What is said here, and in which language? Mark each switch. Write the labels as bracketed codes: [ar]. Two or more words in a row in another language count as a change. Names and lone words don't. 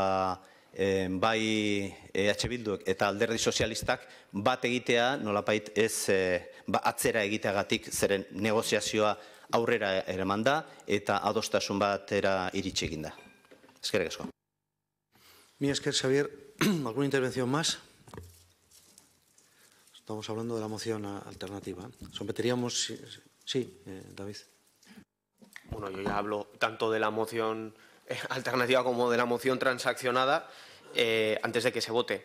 [eu] bai EH Bilduek eta Alderdi Sozialistak bat egitea nolapait ez atzera egiteagatik, zeren negoziazioa aurrera eraman da eta adostasun batera iritsi egin da. Eskerrik asko. Mila esker, Xavier. [es] ¿Alguna intervención más? Estamos hablando de la moción alternativa. Someteríamos... Sí, David. Bueno, yo ya hablo tanto de la moción alternativa como de la moción transaccionada antes de que se vote.